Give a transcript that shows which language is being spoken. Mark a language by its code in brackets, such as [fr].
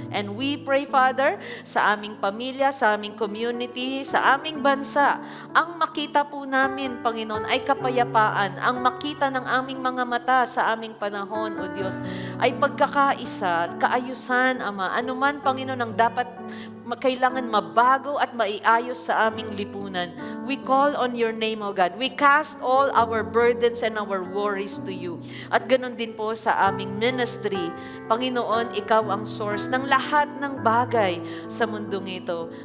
[en] And we pray, [tl] Father, sa aming pamilya, sa aming community, sa aming bansa, ang makita po namin, Panginoon, ay kapayapaan. Ang makita ng aming mga mata sa aming panahon, O Diyos, ay pagkakaisa, kaayusan, Ama. Anuman, Panginoon, ang dapat kailangan mabago at maiayos sa aming lipunan. [en] We call on your name, O God. We cast all our burdens and our worries to you. [tl] At ganun din po sa aming ministry. Panginoon, ikaw ang source ng lahat ng bagay sa mundong ito.